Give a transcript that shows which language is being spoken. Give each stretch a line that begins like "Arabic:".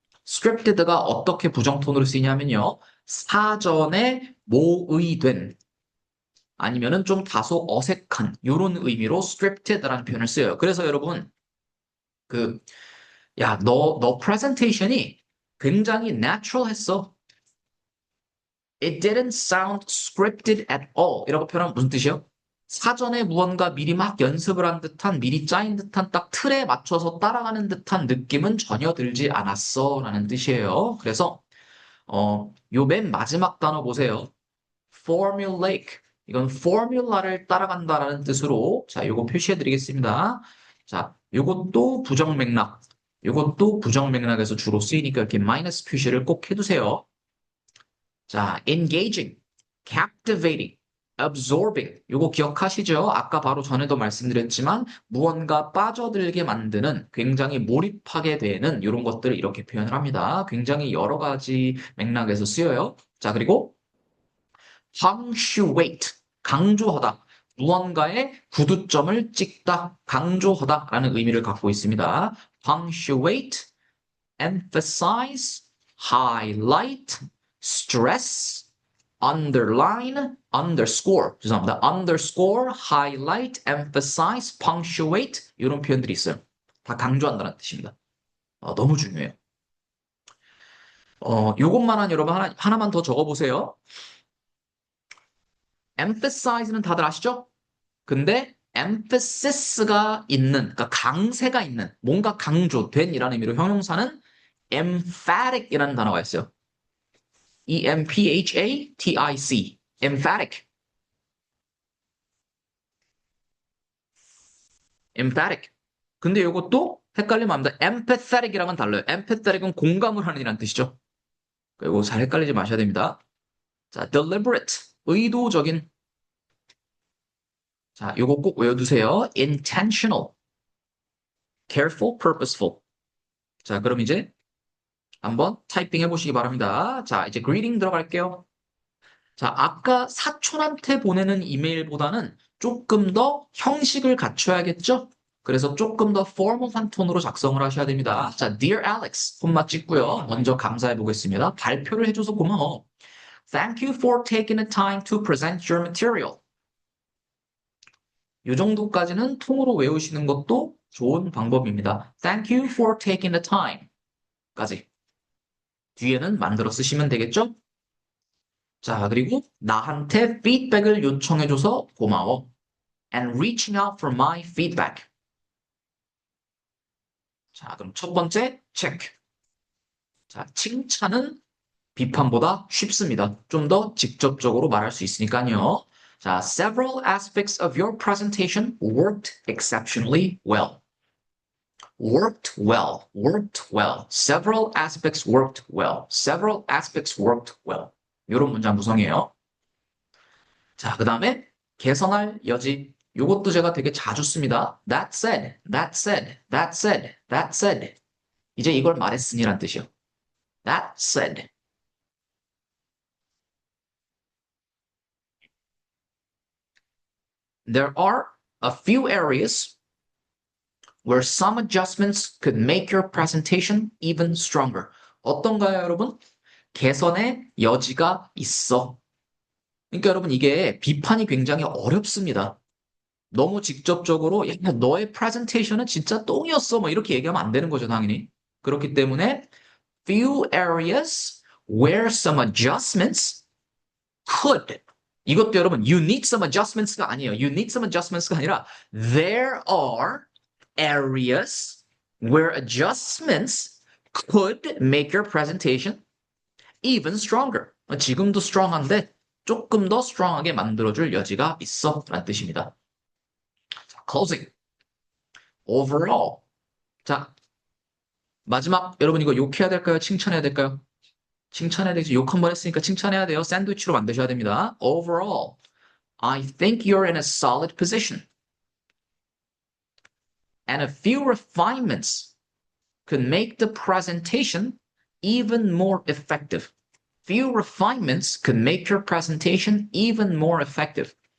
Korean: scripted가 어떻게 부정톤으로 쓰이냐면요. 사전에 모의된 아니면은 좀 다소 어색한 이런 의미로 scripted라는 표현을 써요. 그래서 여러분 그 야, 너 프레젠테이션이 굉장히 natural했어.
English: It didn't sound scripted at all.
Korean: 이라고 표현하면 무슨 뜻이요? 사전에 무언가 미리 막 연습을 한 듯한, 미리 짜인 듯한 딱 틀에 맞춰서 따라가는 듯한 느낌은 전혀 들지 않았어. 라는 뜻이에요. 그래서, 요 맨 마지막 단어 보세요.
English: formulaic.
Korean: 이건 포뮬라를 따라간다라는 뜻으로, 자, 요거 표시해 드리겠습니다. 자, 요것도 부정맥락. 요것도 부정맥락에서 주로 쓰이니까 이렇게 마이너스 표시를 꼭 해두세요.
English: 자, engaging, captivating, absorbing.
Korean: 요거 기억하시죠? 아까 바로 전에도 말씀드렸지만 무언가 빠져들게 만드는 굉장히 몰입하게 되는 이런 것들을 이렇게 표현을 합니다. 굉장히 여러 가지 맥락에서 쓰여요. 자, 그리고 punctuate, 강조하다. 무언가의 구두점을 찍다, 강조하다라는 의미를 갖고 있습니다.
English: punctuate, emphasize, highlight, stress, underline, underscore.
Korean: 죄송합니다.
English: underscore, highlight, emphasize, punctuate
Korean: 이런 표현들이 있어요. 다 강조한다는 뜻입니다. 너무 중요해요. 요것만한 여러분 하나만 더 적어보세요. emphasize는 다들 아시죠? 근데 emphasis,가 있는, 그러니까 강세가 있는, 뭔가 강조된이라는 의미로 형용사는 emphatic이라는 단어가 있어요.
English: emphatic, emphatic, emphatic.
Korean: 근데 이것도 헷갈리면 안 됩니다. empathetic이랑은 달라요. empathetic은 공감을 하는 이라는 뜻이죠. 그리고 잘 헷갈리지 마셔야 됩니다. 자, deliberate, 의도적인. 자, 요거 꼭 외워두세요.
English: intentional, careful, purposeful.
Korean: 자, 그럼 이제 한번 타이핑 해보시기 바랍니다. 자, 이제 greeting 들어갈게요. 자, 아까 사촌한테 보내는 이메일보다는 조금 더 형식을 갖춰야겠죠? 그래서 조금 더 formal한 톤으로 작성을 하셔야 됩니다. 자, Dear Alex, 콤마 찍고요. 먼저 감사해 보겠습니다. 발표를 해줘서 고마워.
English: Thank you for taking the time to present your material.
Korean: 이 정도까지는 통으로 외우시는 것도 좋은 방법입니다.
English: Thank you for taking the time.
Korean: 까지. 뒤에는 만들어 쓰시면 되겠죠? 자, 그리고 나한테 피드백을 요청해줘서 고마워.
English: And reaching out for my feedback.
Korean: 자, 그럼 첫 번째, 체크. 자, 칭찬은 비판보다 쉽습니다. 좀 더 직접적으로 말할 수 있으니까요.
English: 자, several aspects of your presentation worked exceptionally well. worked well, worked well. several aspects worked well. several aspects worked well.
Korean: 이런 문장 구성이에요. 자, 그 다음에 개선할 여지. 요것도 제가 되게 자주 씁니다.
English: That said, that said, that said, that said.
Korean: 이제 이걸 말했으니란 뜻이요.
English: That said. There are a few areas where some adjustments could make your presentation even stronger.
Korean: 어떤가요, 여러분? 개선의 여지가 있어. 그러니까 여러분 이게 비판이 굉장히 어렵습니다. 너무 직접적으로 야, 너의 프레젠테이션은 진짜 똥이었어 뭐 이렇게 얘기하면 안 되는 거죠, 당연히. 그렇기 때문에
English: few areas where some adjustments could.
Korean: 이것도 여러분
English: you need some adjustments가
Korean: 아니에요.
English: you need some adjustments가
Korean: 아니라
English: there are areas where adjustments could make your presentation even stronger.
Korean: 지금도 strong한데 조금 더 strong하게 만들어줄 여지가 있어 라는 뜻입니다.
English: 자, closing. overall.
Korean: 자, 마지막 여러분 이거 욕해야 될까요? 칭찬해야 될까요? 칭찬해야 되겠죠. 욕 한 번 했으니까 칭찬해야 돼요. 샌드위치로 만드셔야 됩니다.
English: Overall, I think you're in a solid position. And a few refinements could make the presentation even more effective. Few refinements could make your presentation even more effective.